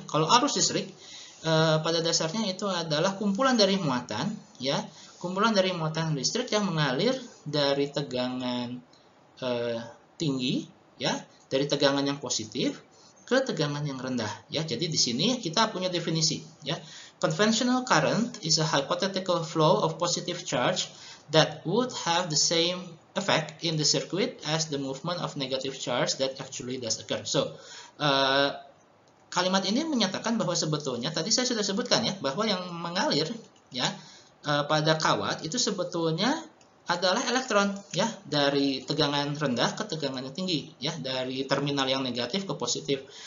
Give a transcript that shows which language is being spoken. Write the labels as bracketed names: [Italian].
[Indonesian] Kalau arus listrik pada dasarnya itu adalah kumpulan dari muatan ya, kumpulan dari muatan listrik yang mengalir dari tegangan tinggi ya, dari tegangan yang positif ke tegangan yang rendah ya. Jadi di sini kita punya definisi ya. [English] Conventional current is a hypothetical flow of positive charge that would have the same effect in the circuit as the movement of negative charge that actually does occur. [Indonesian] So, kalimat ini menyatakan bahwa sebetulnya tadi saya sudah sebutkan ya, bahwa yang mengalir ya pada kawat itu sebetulnya adalah elektron ya, dari tegangan rendah ke tegangan yang tinggi ya, dari terminal yang negatif ke positif.